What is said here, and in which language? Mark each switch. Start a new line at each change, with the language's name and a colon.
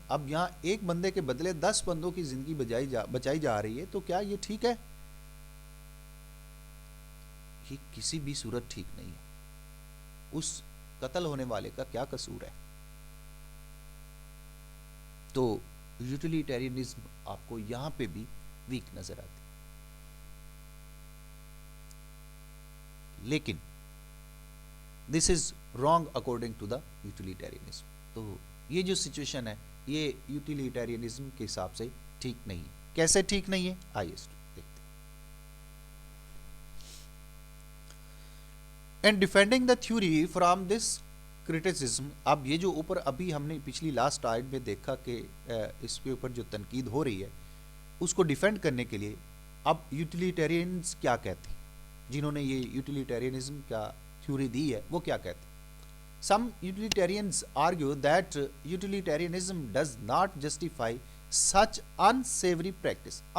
Urdu: اب یہاں ایک بندے کے بدلے 10 بندوں کی زندگی بچائی جا رہی ہے، تو کیا یہ ٹھیک ہے؟ یہ کسی بھی صورت ٹھیک نہیں ہے. اس قتل ہونے والے کا کیا قصور ہے؟ تو یوٹیلیٹیرینزم آپ کو یہاں پہ بھی ویک نظر آتی.
English: لیکن this is wrong according to the utilitarianism.
Urdu: تو یہ جو سچویشن ہے یہ یوٹیلیٹیرینزم کے حساب سے ٹھیک نہیں ہے. کیسے ٹھیک نہیں ہے؟ آئیے دیکھتے ہیں.
English: And defending the theory from this criticism.
Urdu: اب یہ جو اوپر ابھی ہم نے پچھلی لاسٹ آیت میں دیکھا کہ اس کے اوپر جو تنقید ہو رہی ہے اس کو ڈیفینڈ کرنے کے لیے اب یوٹیلیٹیرینز کیا کہتے ہیں، جنہوں نے یہ یوٹیلیٹیرینزم کا تھیوری دی ہے وہ کیا کہتے ہیں.
English: Some utilitarians argue that utilitarianism does not justify such unsavory practice.